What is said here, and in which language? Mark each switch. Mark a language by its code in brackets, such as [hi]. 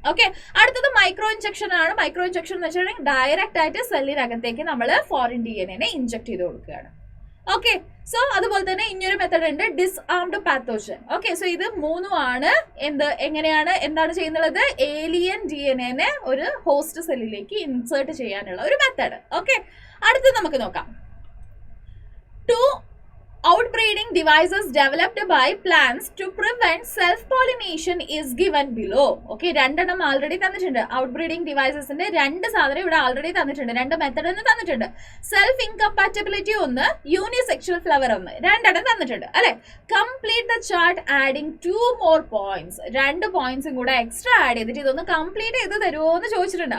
[ml] Okay, അടുത്തത് micro injection ആണ്. Micro injection എന്ന് വെച്ചിട്ടുണ്ടെങ്കിൽ ഡയറക്റ്റ് ആയിട്ട് സെല്ലിനകത്തേക്ക് നമ്മൾ ഫോറിൻ DNA ഇൻജെക്ട് ചെയ്ത് കൊടുക്കുകയാണ്. ഓക്കെ, സോ അതുപോലെ തന്നെ ഇനിയൊരു മെത്തഡ് ഉണ്ട്, ഡിസ്ആംഡ് പാത്തോജൻ. ഓക്കെ, സോ ഇത് മൂന്നുമാണ് എന്താണ് ചെയ്യുന്നത്, ഏലിയൻ DNA ഒരു ഹോസ്റ്റ് സെല്ലിലേക്ക് ഇൻസേർട്ട് ചെയ്യാനുള്ള ഒരു മെത്തഡ്. ഓക്കെ, അടുത്തത് നമുക്ക് നോക്കാം. [en] Two outbreeding devices developed by plants to prevent self-pollination is given below. [ml] Okay, രണ്ടെണ്ണം ആൾറെഡി തന്നിട്ടുണ്ട്. ഔട്ട്ബ്രീഡിംഗ് ഡിവൈസസിന്റെ രണ്ട് സാധനം ഇവിടെ ആൾറെഡി തന്നിട്ടുണ്ട്, രണ്ട് മെത്തഡ് എന്ന് തന്നിട്ടുണ്ട്. സെൽഫ് ഇൻകമ്പാറ്റബിലിറ്റി ഒന്ന്, യൂണിസെക്ഷൽ ഫ്ലവർ ഒന്ന്, രണ്ടെണ്ണം തന്നിട്ടുണ്ട് അല്ലെ. [en] Complete the chart adding 2 more points. [ml] 2 പോയിന്റ്സും കൂടെ എക്സ്ട്രാ ആഡ് ചെയ്തിട്ട് ഇതൊന്ന് കംപ്ലീറ്റ് ചെയ്ത് തരുമോ എന്ന് ചോദിച്ചിട്ടുണ്ട്.